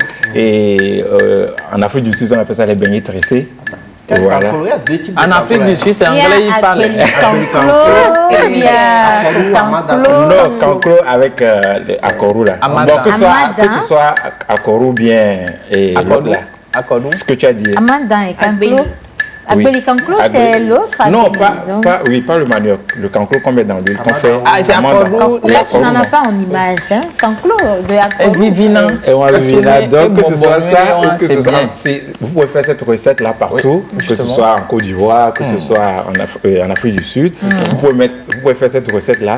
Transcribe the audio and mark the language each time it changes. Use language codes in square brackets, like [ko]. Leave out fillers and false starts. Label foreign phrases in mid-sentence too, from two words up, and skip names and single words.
[fr] Et en Afrique du Sud, on appelle ça les beignets tressés. Et voilà. Il y a deux types de En Afrique du Sud, c'est Il y anglais, il a parle. canclo, il y a canclo. Non, canclo avec akoru là. Amada. Bon, que ce soit akoru ou bien et l'autre Akodou. là. Akodou. Ce que tu as dit. Amandan et canclo. Agbeli. Agbeli canclo, c'est Agbeli. l'autre. Non, Agbeli, donc. pas le manioc. Le canclo qu'on met dans l'huile, qu'on fait. Ah, c'est amande. akodou. Là, tu n'en as pas en image. Hein? Canclo de Et akodou. vivina. Et on le vit là. Donc, que ce soit ça bonbon, ou que c'est ce soit. bien. Vous pouvez faire cette recette là partout, que ce justement. soit en Côte d'Ivoire, que ce soit en Afrique du Sud. Vous pouvez faire cette recette là.